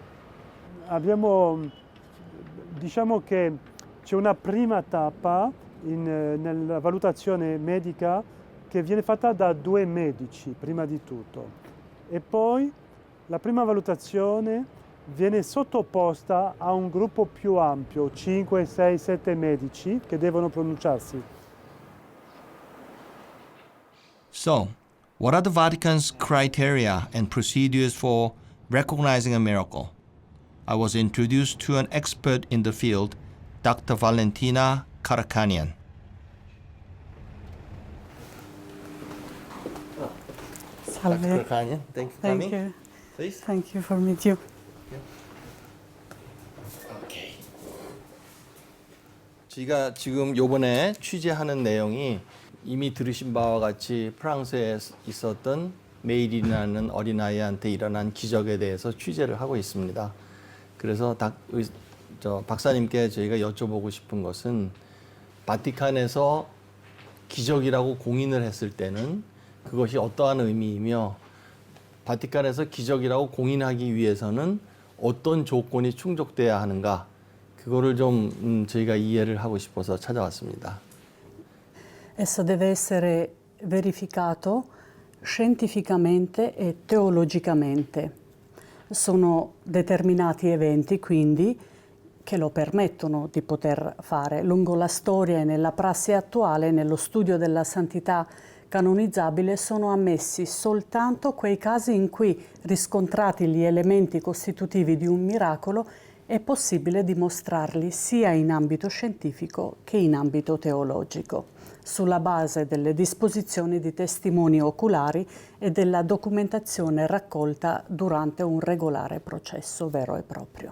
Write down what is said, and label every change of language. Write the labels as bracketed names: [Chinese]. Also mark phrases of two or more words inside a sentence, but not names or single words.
[Italian] Diciamo che c'è una prima tappa nella valutazione medica che viene fatta da 2 medici prima di tutto e poi la prima valutazione viene sottoposta a un gruppo più ampio, 5, 6, 7 medici che devono pronunciarsi. [English] So, what are the Vatican's criteria and procedures for recognizing a miracle? I was introduced to an expert in the field, Dr. Valentina Karakanian. Salve. Dr. Karakanian, thank you for coming. Thank you. Please. Thank you for meeting you. Okay. [Korean] 저희가 지금 요번에 취재하는 내용이 이미 들으신 바와 같이 프랑스에 있었던 메일이라는 어린아이한테 일어난 기적에 대해서 취재를 하고 있습니다. 그래서 박사님께 저희가 여쭤보고 싶은 것은 바티칸에서 기적이라고 공인을 했을 때는 그것이 어떠한 의미이며 바티칸에서 기적이라고 공인하기 위해서는 어떤 조건이 충족돼야 하는가 그거를 좀 저희가 이해를 하고 싶어서 찾아왔습니다. [Italian] Esso deve essere verificato scientificamente e teologicamente. Sono determinati eventi, quindi, che lo permettono di poter fare. Lungo la storia e nella prassi attuale, nello studio della santità canonizzabile, sono ammessi soltanto quei casi in cui, riscontrati gli elementi costitutivi di un miracolo, è possibile dimostrarli sia in ambito scientifico che in ambito teologico, sulla base delle disposizioni di testimoni oculari e della documentazione raccolta durante un regolare processo vero e proprio.